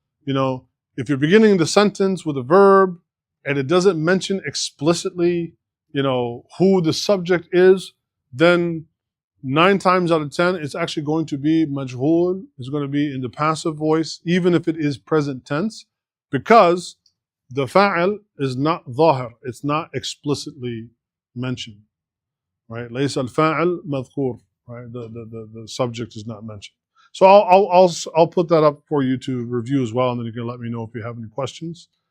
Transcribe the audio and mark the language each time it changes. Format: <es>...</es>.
<en>If you're beginning the sentence with a verb and it doesn't mention explicitly, who the subject is, then 9 times out of 10, it's actually going to be majhul. It's going to be in the passive voice, even if it is present tense, because the fa'al is not dhahir. It's not explicitly mentioned, right?</en> <ar>ليس الفاعل مذكور,</ar> <en>right? The subject is not mentioned. So I'll put that up for you to review as well, and then you can let me know if you have any questions.</en>